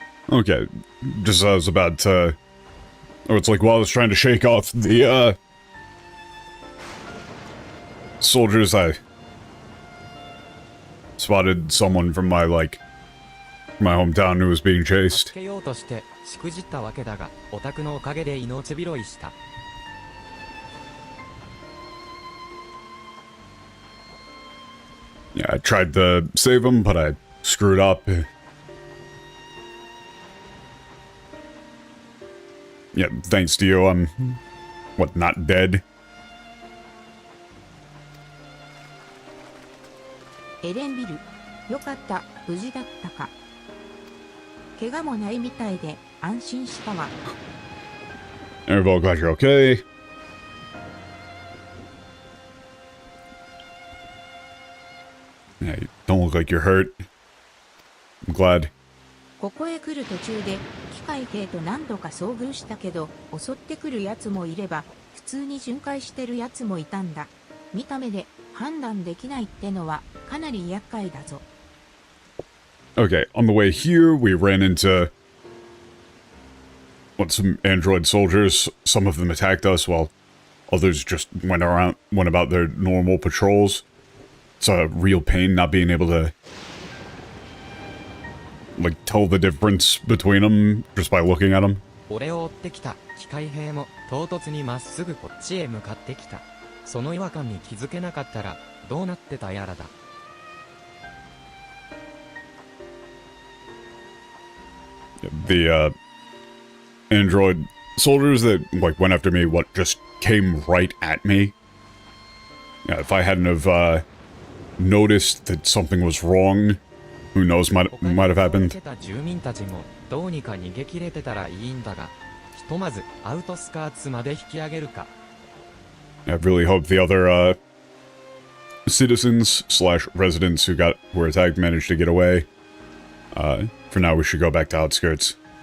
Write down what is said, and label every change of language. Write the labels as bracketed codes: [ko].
[en] Okay, just as I was about to... Oh, it's like while I was trying to shake off the, soldiers, I spotted someone from my, like, my hometown who was being chased. [ja] 助けようとしてしくじったわけだが、オタクのおかげで命拾いした。 [en] Yeah, I tried to save him, but I screwed up. Yeah, thanks to you, I'm, what, not dead? [ja] エレンビル、よかった、無事だったか。怪我もないみたいで安心したわ。 [en] Everybody, glad you're okay. Yeah, you don't look like you're hurt. I'm glad. [ja] ここへ来る途中で機械兵と何度か遭遇したけど、襲ってくるやつもいれば普通に巡回してるやつもいたんだ。見た目で判断できないってのはかなり厄介だぞ。 [en] Okay, on the way here, we ran into some android soldiers. Some of them attacked us, while others just went about their normal patrols. It's a real pain not being able to, like, tell the difference between them just by looking at them. [ja] 俺を追ってきた機械兵も唐突にまっすぐこっちへ向かってきた。その違和感に気づけなかったらどうなってたやらだ。 [en] The android soldiers that like went after me, just came right at me. Yeah, if I hadn't have noticed that something was wrong, who knows might have happened. [ja] 住民たちもどうにか逃げ切れてたらいいんだが、ひとまずアウトスカーツまで引き上げるか。 [en] I really hope the other citizens / residents who were attacked managed to get away. For now, we should go back to outskirts.